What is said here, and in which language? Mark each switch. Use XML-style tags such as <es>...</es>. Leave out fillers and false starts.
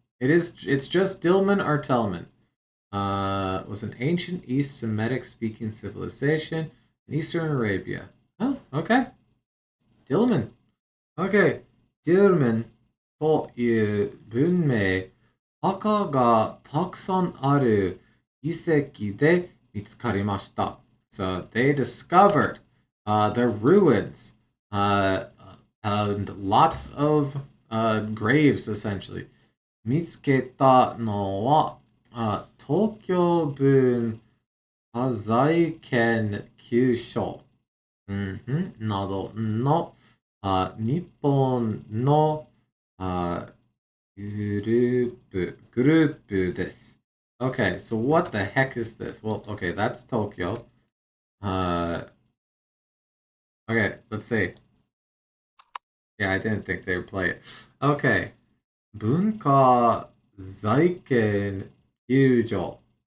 <en>It's just Dillman or Tellman. Was an ancient East Semitic speaking civilization in Eastern Arabia. Oh, okay. Dillman. Okay.</en> <ja>Dillman という文明、墓がたくさんある遺跡で見つかりました。</ja> <en>So they discovered the ruins and lots of graves essentially.</en> <ja>見つけたのは東京文化財研究所、などの日本のグループです。</ja> <en>Okay, so what the heck is this? Well, okay, that's Tokyo. Okay, let's see. Yeah, I didn't think they would play it.</en> <ja>Okay. 文化財研究所。</ja>